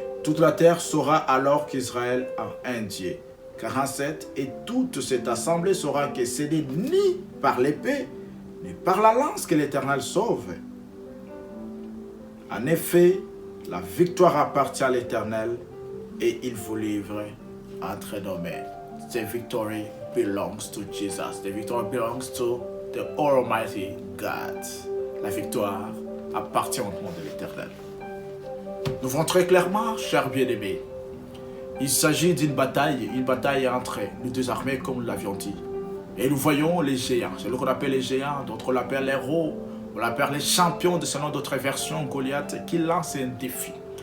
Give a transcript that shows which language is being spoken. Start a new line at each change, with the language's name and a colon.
French: Toute la terre saura alors qu'Israël a un Dieu. 47. Et toute cette assemblée saura que ce n'est ni par l'épée, ni par la lance que l'Éternel sauve. En effet, la victoire appartient à l'Éternel et il vous livre entre nos mains.
English: The victory belongs to Jesus. The victory belongs to the Almighty God.
French: La victoire appartient au nom de l'Éternel. Nous voyons très clairement, chers bien-aimés, il s'agit d'une bataille entre les deux armées, comme nous l'avions dit. Et nous voyons les géants, c'est ce qu'on appelle les géants, d'autres l'appellent les héros, on l'appelle les champions, selon d'autres versions, Goliath, qui lance un défi.